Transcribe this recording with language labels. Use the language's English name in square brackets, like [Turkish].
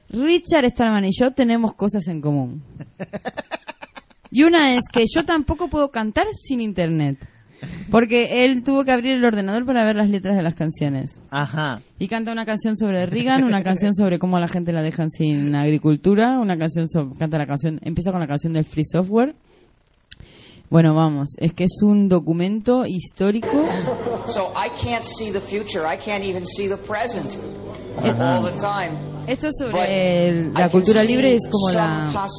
[Spanish] Richard Stallman y yo tenemos cosas en común. Y una es que yo tampoco puedo cantar sin internet. Porque él tuvo que abrir el ordenador para ver las letras de las canciones. Ajá. Y canta una canción sobre Reagan, una canción sobre cómo a la gente la dejan sin agricultura, una canción empieza con la canción del Free Software. Bueno, vamos, es que es un documento histórico. [English] So I can't see the future, I can't even see the present. Ajá. All the time. [Spanish] Esto es sobre la cultura libre, es como la...